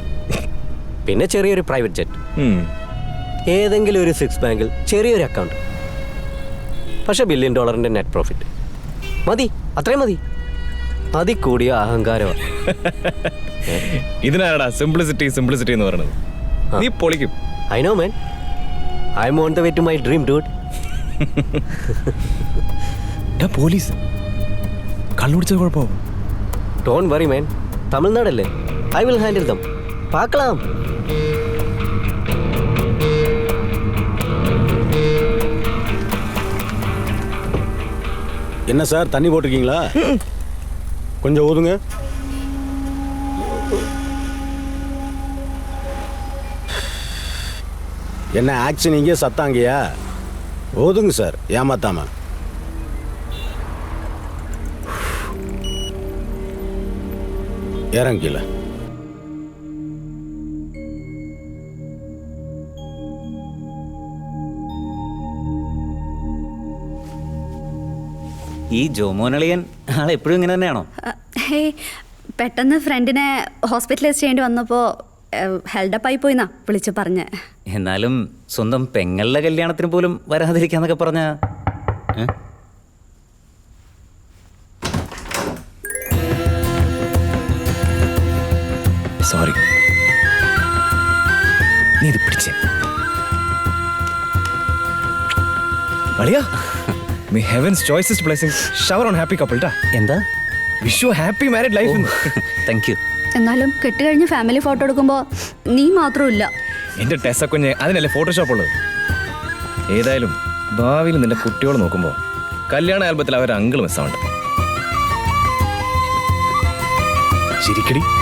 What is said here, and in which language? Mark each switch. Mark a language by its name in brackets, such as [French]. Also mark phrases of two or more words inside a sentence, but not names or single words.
[Malayalam] പിന്നെ ചെറിയൊരു [English] private jet, [Malayalam] ഏതെങ്കിലും ഒരു 6 ബാങ്കിൽ ചെറിയൊരു അക്കൗണ്ട്. പക്ഷെ $1 ബില്യൺ [English] net profit [Malayalam] മതി. അത്രയും മതി. അതിൽ കൂടിയ അഹങ്കാരമാണ്. ഇതിനാടാ സിംപ്ലിസിറ്റി എന്ന് പറയുന്നത്. നീ പൊളിക്കും. [English] I know man. I am on the way to my dream dude. [Malayalam] പോലീസ് കള്ളുപിടിച്ചത് കുഴപ്പമാവും. [English] don't worry man. തമിഴ്നാടല്ലേ, I will handle them. പാക്കലാം. [Tamil] என்ன சார், தண்ணி போட்டிருக்கீங்களா? கொஞ்சம் ஊதுங்க. என்ன ஆக்ஷன் இங்கே சத்தாங்கயா? ஓதுங்க சார், ஏமாத்தாம. இறங்கில. [Malayalam] ഈ ജോമോനളിയൻ ആളെപ്പോഴും ഇങ്ങനെ തന്നെയാണോ? പെട്ടെന്ന് ഫ്രണ്ടിനെ ഹോസ്പിറ്റലൈസ് ചെയ്യേണ്ടി വന്നപ്പോൾ ഹെൽഡപ്പായി പോയിന്നാ വിളിച്ചു പറഞ്ഞ്. എന്നാലും സ്വന്തം പെങ്ങളുടെ കല്യാണത്തിന് പോലും വരാതിരിക്കാന്നൊക്കെ പറഞ്ഞ സോറി. നീ ഇത് പിടിച്ചേ. അളിയാ, [English] may heaven's choicest blessings shower on happy couple ta. [Malayalam] എന്താ? [English] wish you happy married life. thank you. [Malayalam] എന്നാലും കെട്ടുകഴിഞ്ഞ് [English] family photo [Malayalam] എടുക്കുമ്പോൾ നീ മാത്രമില്ല. എൻ്റെ ടെസ്സ കുഞ്ഞ് അതിനല്ലേ ഫോട്ടോഷോപ്പ് ഉള്ളത്. ഏതായാലും ഭാവിയിൽ നിന്റെ കുട്ടികൾ നോക്കുമ്പോൾ കല്യാണ ആൽബത്തിൽ അവർ അങ്കിൾ മിസ്സാവണ്ട. ശരിക്കടി.